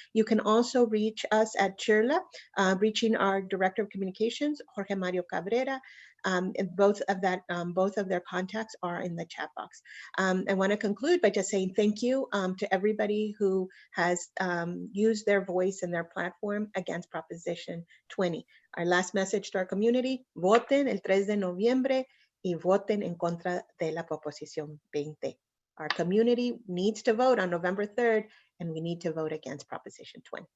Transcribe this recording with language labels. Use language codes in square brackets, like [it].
[en] You can also reach us at Chirla, reaching our Director of Communications, Jorge Mario Cabrera. And both of their contacts are in the chat box. I want to conclude by just saying thank you to everybody who has used their voice and their platform against Proposition 20. Our last message to our community: [es] voten el 3 de noviembre y voten en contra de la Proposición 20. [en] Our community needs to vote on November 3rd, and we need to vote against Proposition 20.